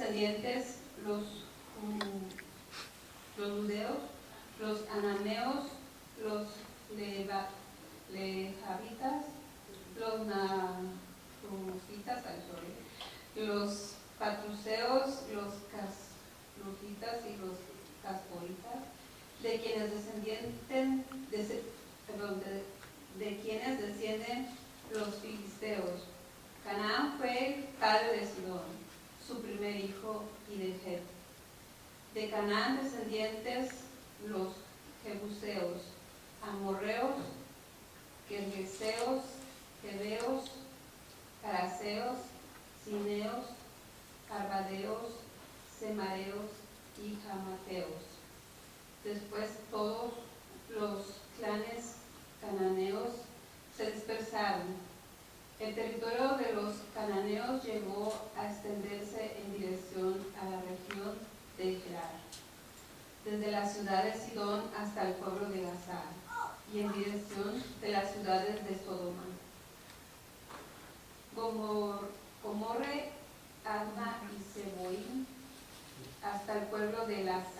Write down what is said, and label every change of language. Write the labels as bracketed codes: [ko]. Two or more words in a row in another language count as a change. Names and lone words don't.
[es] descendientes los judeos, los ananeos, los lejavitas, los nahumositas, los patruseos, los casluhitas y los caspolitas, de quienes descienden los filisteos. Canaán fue padre de Sidón, su primer hijo, y de Het. De Canaán descendientes los jebuseos, amorreos, gergeseos, heveos, caraseos, cineos, arvadeos, semareos y jamateos. Después todos los clanes cananeos se dispersaron. El territorio de los cananeos llegó a extenderse en dirección a la región de Gerar, desde la ciudad de Sidón hasta el pueblo de Gaza, y en dirección de las ciudades de Sodoma, Gomorre, Adma y Seboim, hasta el pueblo de Lasa.